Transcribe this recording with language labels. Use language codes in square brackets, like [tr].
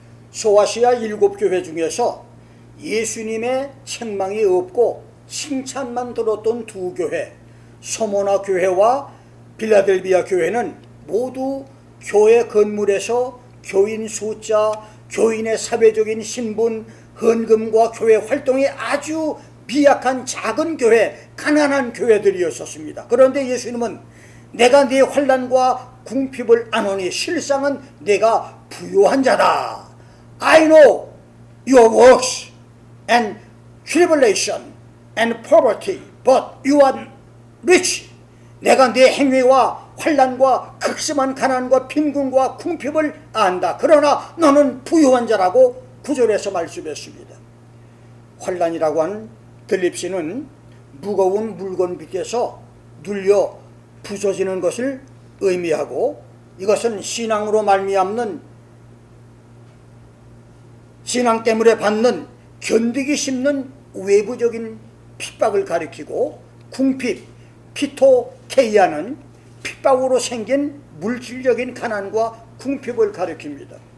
[ko] 소아시아 7교회 중에서 예수님의 책망이 없고 칭찬만 들었던 두 교회, 소모나 교회와 빌라델비아 교회는 모두 교회 건물에서 교인 숫자, 교인의 사회적인 신분, 헌금과 교회 활동이 아주 미약한 작은 교회, 가난한 교회들이었습니다. 그런데 예수님은 내가 네 환난과 궁핍을 아노니 실상은 내가 부요한 자다. [en] I know your works and tribulation and poverty, but you are rich. [ko] 내가 네 행위와 환난과 극심한 가난과 빈궁과 궁핍을 안다. 그러나 너는 부유한 자라고 9절에서 말씀했습니다. 환난이라고 하는 들립시는 무거운 물건 밑에서 눌려 부서지는 것을 의미하고, 이것은 신앙으로 말미암는 신앙 때문에 받는 견디기 힘든 외부적인 핍박을 가리키고, 궁핍, 피토케이아는 핍박으로 생긴 물질적인 가난과 궁핍을 가리킵니다.